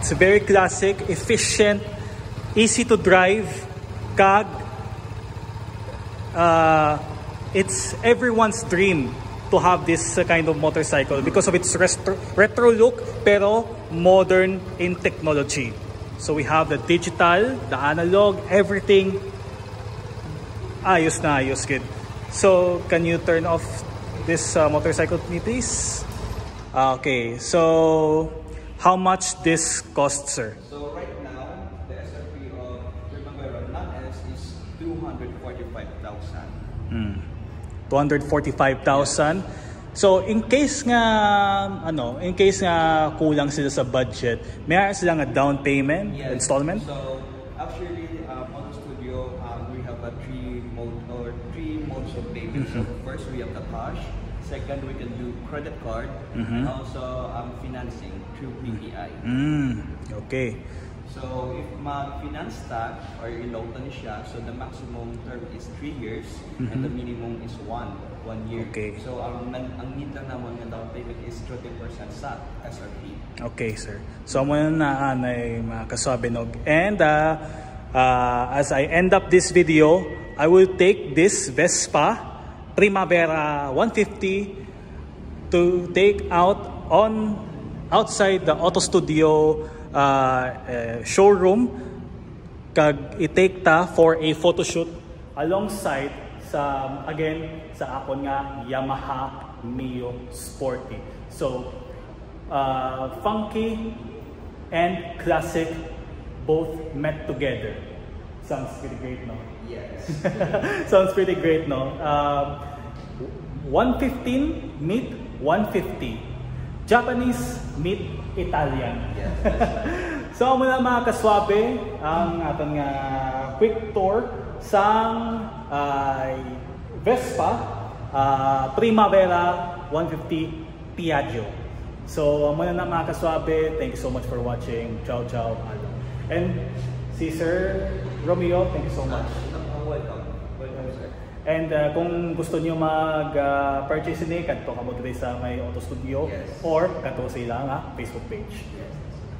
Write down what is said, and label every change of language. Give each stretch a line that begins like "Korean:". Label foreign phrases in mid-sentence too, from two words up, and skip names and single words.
English: It's very classic, efficient, easy to drive, kag it's everyone's dream to have this kind of motorcycle because of its retro look pero modern in technology. So we have the digital, the analog, everything.
Filipino: Ayos na ayos,
English: kid. So can you turn off this motorcycle to me, please? Okay, so how much this costs, sir? So right now, the SRP of Primavera non-S is 245,000.
Hiligaynon: 245,000.
English: So in case
Hiligaynon: nga kulang sila sa budget, may silang
English: a down payment, yes. installment? So actually, Auto Studio, we have three modes of payment. So first we have the cash. Second, we can do credit card, and also financing through PPI. Okay. So if
Hiligaynon: mag-finance ta or ilotan siya,
English: so the maximum term is 3 years and the minimum is 1 year. Okay.
Filipino: So ang need lang naman ng
English: down payment is 30%
Filipino: sa SRP.
English: Okay, sir.
Hiligaynon: So muna na ay makasabi nog.
English: And as I end up this video, I will take this Vespa Primavera 150 to take out outside the Auto Studio showroom,
Hiligaynon: kag i-take ta
English: for a photo shoot alongside
Hiligaynon: sa akon nga
English: Yamaha Mio Sporty. So funky and classic both met together. Sounds pretty great, no? Yes. Sounds pretty great, no? 115 meet 150. Japanese meet Italian. Yes.
Hiligaynon: So muna mga kaswabe ang aton nga
English: quick tour
Hiligaynon: sa Vespa Primavera 150 Piaggio. So muna na mga kaswabe,
English: thank you so much for watching.
Italian: Ciao ciao.
English: And si Sir Romeo, thank you so much. Welcome. Welcome, sir.
Hiligaynon: And kung gusto niyo mag-purchase ni, kadto ka mo dito sa may Auto Studio,
English: yes.
Hiligaynon: or kadto sa ilang Facebook page.
English: Yes.